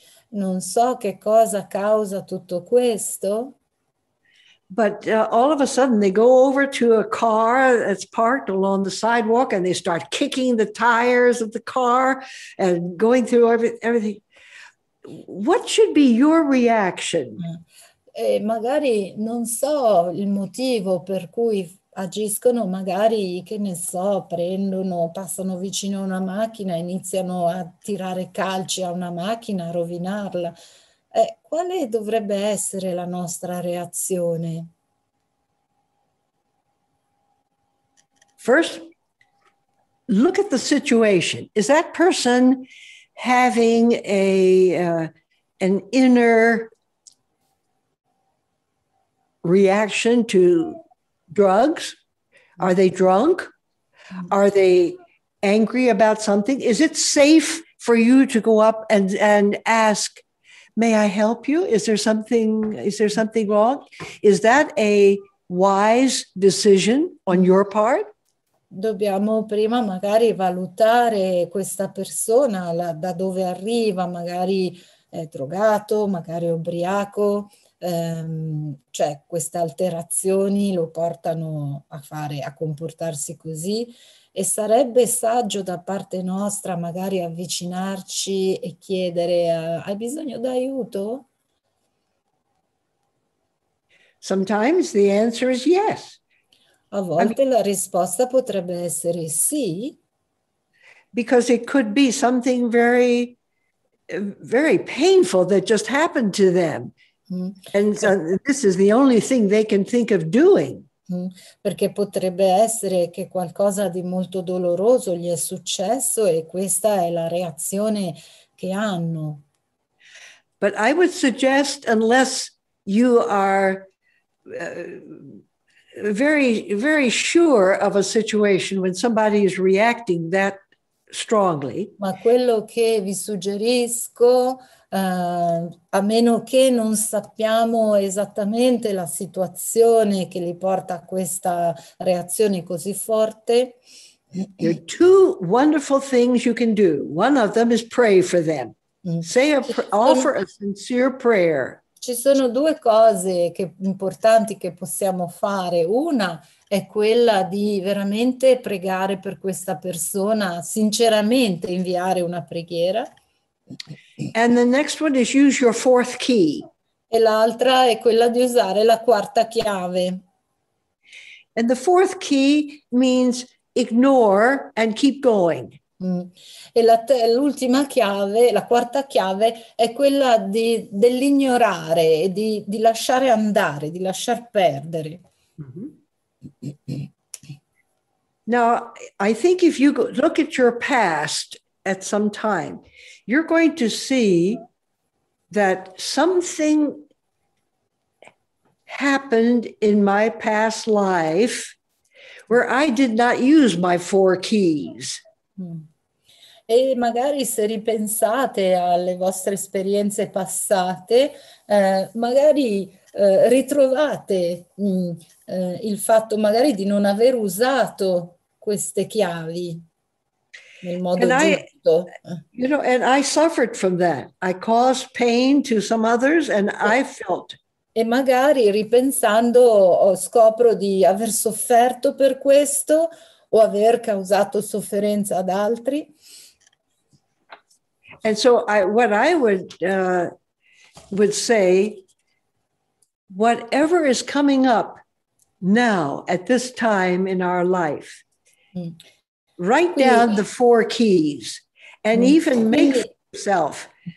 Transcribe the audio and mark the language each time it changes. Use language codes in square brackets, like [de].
[it] Non so che cosa causa tutto questo. [en] But all of a sudden they go over to a car that's parked along the sidewalk and they start kicking the tires of the car and going through everything. What should be your reaction? [it] Magari non so il motivo per cui agiscono, magari, che ne so, passano vicino a una macchina, iniziano a tirare calci a una macchina, a rovinarla. Quale dovrebbe essere la nostra reazione? [en] First, look at the situation. Is that person having an inner reaction to drugs? Are they drunk? Are they angry about something? Is it safe for you to go up and ask, may I help you? Is there something wrong? Is that a wise decision on your part? [it] Dobbiamo prima magari valutare questa persona, da dove arriva, magari è drogato, magari è ubriaco, cioè queste alterazioni lo portano a comportarsi così, e sarebbe saggio da parte nostra magari avvicinarci e chiedere, hai bisogno d'aiuto? [en] Sometimes the answer is yes. [it] A volte la risposta potrebbe essere sì. [en] Because it could be something very, very painful that just happened to them. And so this is the only thing they can think of doing. [it] Perché potrebbe essere che qualcosa di molto doloroso gli è successo e questa è la reazione che hanno. [en] But I would suggest, unless you are very, very sure of a situation when somebody is reacting that strongly. [it] Ma quello che vi suggerisco, a meno che non sappiamo esattamente la situazione che li porta a questa reazione così forte, [en] there are two wonderful things you can do. One of them is pray for them. Offer a sincere prayer. [it] Ci sono due cose importanti che possiamo fare. Una è quella di veramente pregare per questa persona, sinceramente inviare una preghiera. [en] And the next one is use your fourth key. [it] E l'altra è quella di usare la quarta chiave. [en] And the fourth key means ignore and keep going. [it] E l'ultima chiave, la quarta chiave, è quella dell'ignorare e di lasciare andare, di lasciar perdere. [en] Now, I think if you look at your past at some time, you're going to see that something happened in my past life where I did not use my 4 keys. [it] E magari se ripensate alle vostre esperienze passate, magari ritrovate il fatto magari di non aver usato queste chiavi nel modo giusto. [en] You know, and I suffered from that. I caused pain to some others and I felt. [it] E magari ripensando scopro di aver sofferto per questo o aver causato sofferenza ad altri. [en] And so what I would say, whatever is coming up now at this time in our life, write down the 4 keys and even make for yourself.